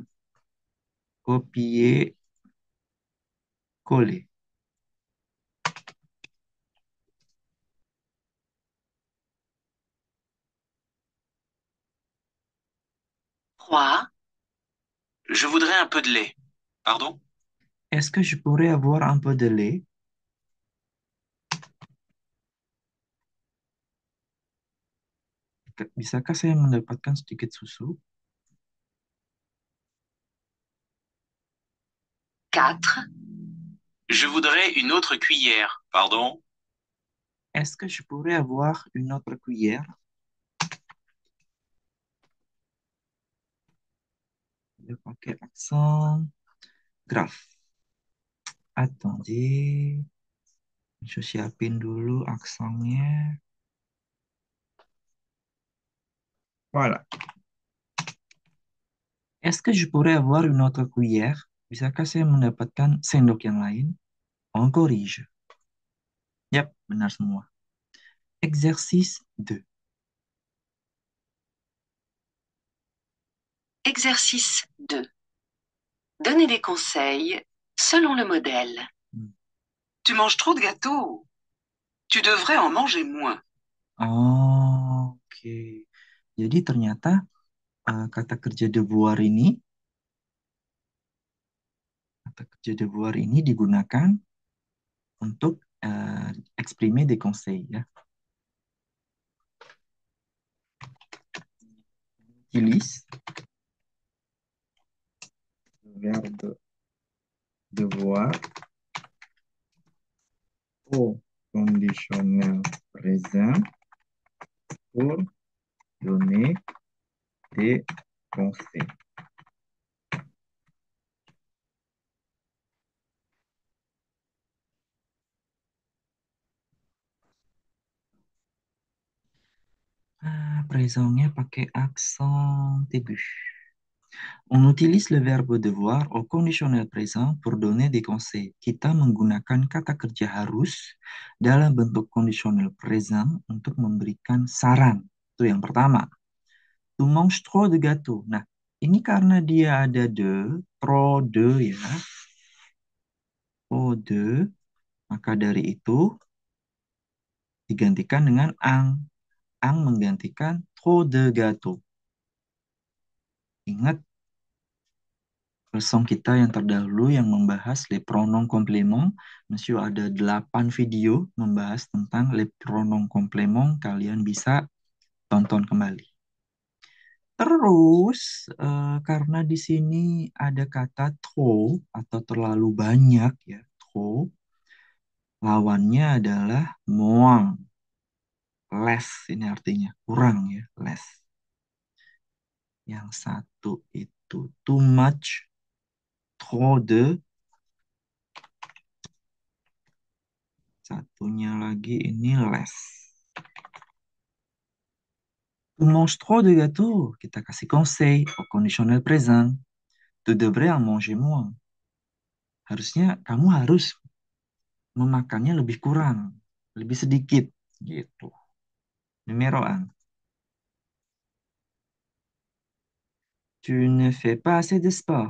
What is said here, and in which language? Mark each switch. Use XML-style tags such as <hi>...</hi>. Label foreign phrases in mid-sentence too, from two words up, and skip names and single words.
<fr>Copier, coller. 3. Je voudrais un peu de lait. Pardon? Est-ce que je pourrais avoir un peu de lait?</fr> <id>Bisakah saya mendapatkan sedikit susu? 4.</id> <fr>Je voudrais une autre cuillère. Pardon? Est-ce que je pourrais avoir une autre cuillère?</fr> <id>Dia pakai aksen graf.</id> <fr>Attendez, je</fr> <id>siapin dulu aksennya.</id> <fr>Voilà. Est-ce que je pourrais avoir une autre cuillère?</fr> <id>Bisakah saya mendapatkan sendok yang lain?</id> <fr>On corrige.</fr> <id>Yap, benar semua.</id> <fr>Exercice 2. Exercice 2. Donnez des conseils selon le modèle. Hmm. Tu manges trop de gâteaux. Tu devrais en manger moins.</fr> <id>Oh, oke. Jadi ternyata kata kerja devoir ini, digunakan untuk</id> <fr>exprimer des conseils</fr> <id>ya.</id> <fr>Utilise le verbe devoir au conditionnel présent pour donner des conseils. Présentnya pakai aksen aigu. On utilise le verbe devoir au conditionnel présent pour donner des conseils.</fr> <id>Kita menggunakan kata kerja harus dalam bentuk conditional présent untuk memberikan saran. Itu yang pertama.</id> <fr>Tu manges trop de gâteau.</fr> <id>Nah, ini karena dia ada</id> <fr>trop de</fr> <id>ya.</id> <fr>Trop de,</fr> <id>maka dari itu digantikan dengan ang. Ang menggantikan</id> <fr>trop de gâteau.</fr> <id>Ingat leson kita yang terdahulu yang membahas</id> <fr>les pronoms compléments.</fr> <id>Monsieur ada 8 video membahas tentang</id> <fr>les pronoms compléments.</fr> <id>Kalian bisa tonton kembali. Terus, karena di sini ada kata trop atau terlalu banyak ya, trop, lawannya adalah moins, less ini artinya, kurang ya, less. Yang satu itu</id> <en>too much,</en> <fr>trop de,</fr> <id>satunya lagi ini less.</id> <fr>Tu manges trop de gâteau,</fr> <id>kita kasih</id> <fr>conseil au conditionnel présent. Tu devrais en manger moins.</fr> <id>Harusnya kamu harus memakannya lebih kurang, lebih sedikit gitu.</id> <fr>Numero 1. Tu ne fais pas assez de sport.</fr>